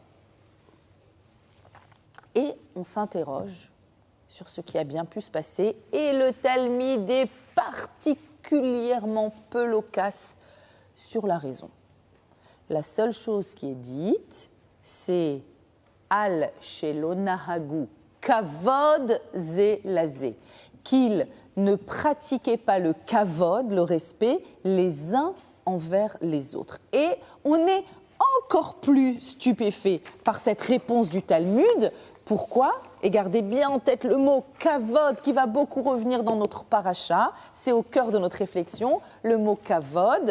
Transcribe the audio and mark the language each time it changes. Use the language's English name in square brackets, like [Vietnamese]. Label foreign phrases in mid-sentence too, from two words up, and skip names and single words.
[French] Et on s'interroge sur ce qui a bien pu se passer. Et le Talmud est particulièrement peu loquace sur la raison. La seule chose qui est dite, c'est [Hebrew] על שלא נהגו כבוד זה לזה, [French] qu'ils ne pratiquaient pas le kavod, le respect, les uns envers les autres. Et on est encore plus stupéfait par cette réponse du Talmud. Pourquoi? Et gardez bien en tête le mot kavod qui va beaucoup revenir dans notre paracha, c'est au cœur de notre réflexion, le mot kavod.